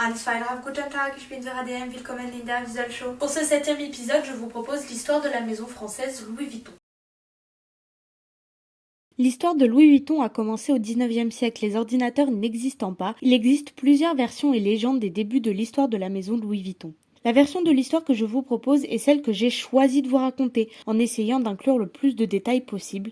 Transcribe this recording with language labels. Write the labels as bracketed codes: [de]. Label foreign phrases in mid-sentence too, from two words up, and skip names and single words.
[de] Alles Feierabend, guten Tag, ich bin Vera DM, willkommen in der Visual Show. [fr] Pour ce 7e épisode, je vous propose l'histoire de la maison française Louis Vuitton. L'histoire de Louis Vuitton a commencé au 19e siècle, les ordinateurs n'existant pas. Il existe plusieurs versions et légendes des débuts de l'histoire de la maison Louis Vuitton. La version de l'histoire que je vous propose est celle que j'ai choisi de vous raconter, en essayant d'inclure le plus de détails possible.